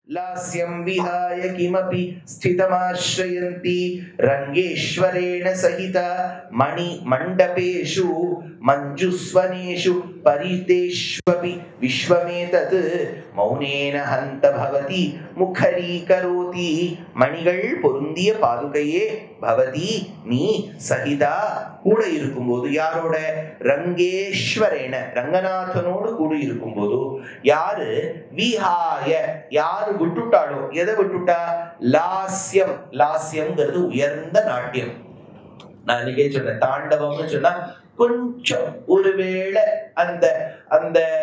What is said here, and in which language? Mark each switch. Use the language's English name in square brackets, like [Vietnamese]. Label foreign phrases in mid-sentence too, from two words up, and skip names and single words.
[Sanskrit] लास्यं विहाय किमपि स्थितमाश्रयन्ति रंगेश्वरेण सहित मणि मंडपेषु मंजुस्वनेषु परितेष्वपि विश्वमेतत् मौनेन हन्त भवति मुखरीकरोति [Tamil] मणिகள் பொருந்திய பாதுகையே பவதி நீ சகிதா கூட இருக்கும்போது யாரோட ரங்கேஸ்வரேன ரங்கநாதனோடு கூட இருக்கும்போது யாரு விஹாய யாரு விட்டுட்டாளோ எதை விட்டுட்டா லாஸ்யம் லாஸ்யம்ங்கிறது உயர்ந்த நாட்டியம் நான் இன்னைக்கே சொன்னேன் தாண்டவம்னு சொன்னா கொஞ்சம் ஒருவேளை அந்த அந்த